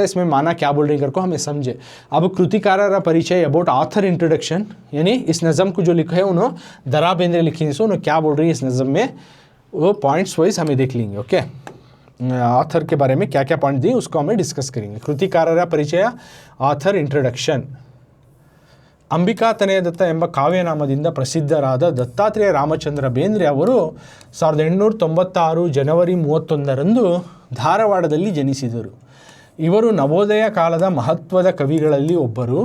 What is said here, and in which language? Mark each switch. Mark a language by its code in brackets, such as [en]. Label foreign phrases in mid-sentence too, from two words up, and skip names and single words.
[hi] इसमें माना क्या बोल रही करको हमें समझे। अब कृतिकार परिचय [en] about author introduction, [hi] यानी इस नज़म को जो लिखा है उन्होंने दरा बेंद्रे लिखी है, उन्होंने क्या बोल रही है इस नज़म में, वो [en] points wise [hi] हमें देख लेंगे। ओके, ऑथर के बारे में क्या क्या पॉइंट दिए उसको हमें डिस्कस करेंगे। [kn] कृतिकारರ ಪರಿಚಯ, [en] author introduction. [kn] ಅಂಬಿಕಾತನಯ ದತ್ತ ಎಂಬ ಕಾವ್ಯನಾಮದಿಂದ ಪ್ರಸಿದ್ಧರಾದ ದತ್ತಾತ್ರೇಯ ರಾಮಚಂದ್ರ ಬೇಂದ್ರೆ ಅವರು 1896 ಜನವರಿ 31ರಂದು ಧಾರವಾಡದಲ್ಲಿ ಜನಿಸಿದರು. ಇವರು ನವೋದಯ ಕಾಲದ ಮಹತ್ವದ ಕವಿಗಳಲ್ಲಿ ಒಬ್ಬರು.